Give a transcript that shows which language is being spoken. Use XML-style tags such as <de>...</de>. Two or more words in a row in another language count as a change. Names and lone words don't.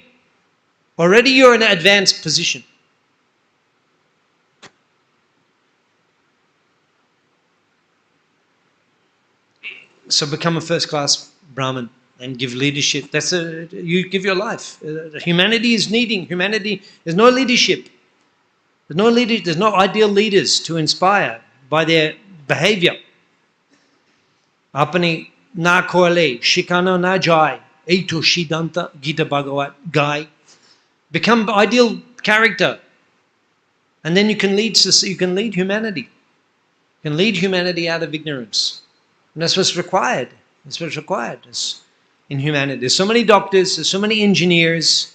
<en>Already you're in an advanced position. So become a first class Brahmin and give leadership. You give your life. Humanity is needing. Humanity, there's no leadership. There's no ideal leaders to inspire by their behavior.</en> <bn>আপনি না কইলে শিখানো না যায় এই তো সিদ্ধান্ত গীতা ভাগবত গায়.</bn> <en>Become ideal character, and then you can lead humanity. You can lead humanity out of ignorance, and that's what's required. That's what's required in humanity. There's so many doctors, there's so many engineers.</en>